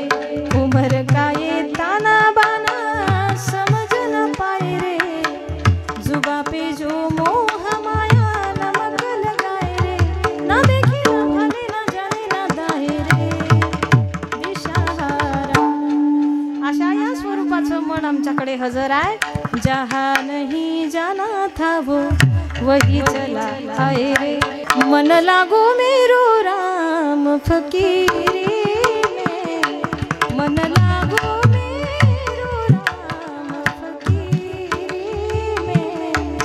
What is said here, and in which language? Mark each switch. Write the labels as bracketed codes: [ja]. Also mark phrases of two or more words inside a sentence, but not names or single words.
[hi] उम्र का ये ताना बाना समझ न पाए रे, जुबा पे जो मोह माया नमक लगाए रे। ना देखे ना भाले ना जाने ना दाहे रे दिशाहारा। [mr] अशा या स्वरूपाचं मन आमच्याकडे हजर आहे। [hi] जहाँ नहीं जाना था वो वही चला आए रे। मन लागो मेरो राम फकीरी में, मन लागो मेरो राम फकीरी में।